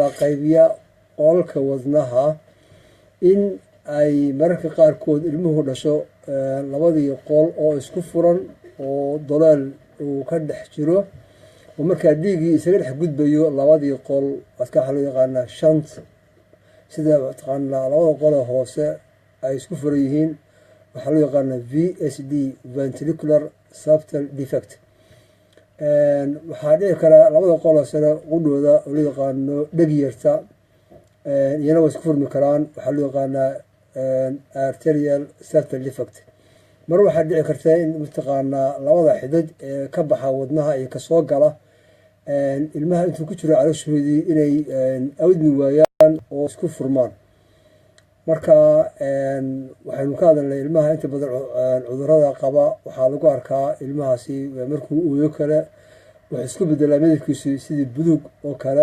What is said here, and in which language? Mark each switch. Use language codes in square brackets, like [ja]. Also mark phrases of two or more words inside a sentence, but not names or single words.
[so] qaybiya qolalka wadnaha in ay mararka qaarkood ilmuhu dhasho labadii qol oo isku furan oo doleel uu ka dhex jiro oo markaa dhiiggii isaga dhex gudbayo labadii qol waxaa loo yaqaanaa shant sida taqaanaa labada qole hoose ay isku furan yihiin waxaa loo yaqaanaa VSD [en] ventricular septal defect. [so] waxaa dhici karaa labada qolo sare qudhooda oo loo yaqaano dhegyarta iyana waa isku furmi karaan waxaa loo yaqaanaa [en] arterial septal defect. [so] mar waxaa dhici karta in mataqaanaa labada xidid ee ka baxa wadnaha iyo kasoo gala ilmaha intuu ku jiro calooshoodii inay awdmi waayaan oo isku furmaan. marka waxaynu ka hadalnay ilmaha inta badan cudurrada qaba waxaa lagu arkaa ilmahaasi markuu ooyo kale wuxuu isku bedelaa midabkiisu sidii buluug oo kale.